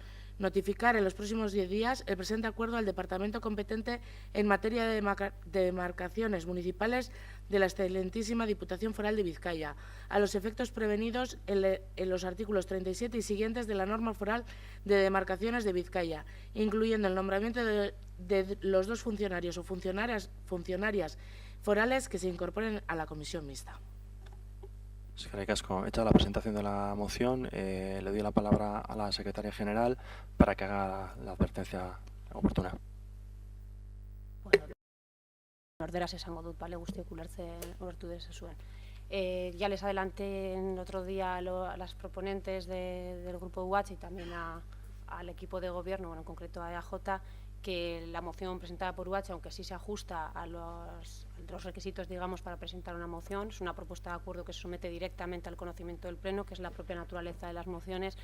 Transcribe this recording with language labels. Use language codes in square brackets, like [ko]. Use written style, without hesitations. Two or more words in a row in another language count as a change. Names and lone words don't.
[es] Notificar en los próximos 10 días el presente acuerdo al departamento competente en materia de demarcaciones municipales de la excelentísima Diputación Foral de Vizcaya, a los efectos prevenidos en los artículos 37 y siguientes de la norma foral de demarcaciones de Vizcaya, incluyendo el nombramiento de los 2 funcionarios o funcionarias forales que se incorporen a la comisión mixta. [eu] Eskerrik asko. [es] Hecha la presentación de la moción, le doy la palabra a la secretaria general para que haga la advertencia oportuna. [eu] Bueno, orderaz esango dut, bale, guztiok ulertu dezazuen. [es] Ya les adelanté el otro día a las proponentes del grupo UH y también al equipo de gobierno, bueno, en concreto a EAJ, que la moción presentada por UH, aunque sí se ajusta a los requisitos, digamos, para presentar una moción, es una propuesta de acuerdo que se somete directamente al conocimiento del Pleno, que es la propia naturaleza de las mociones.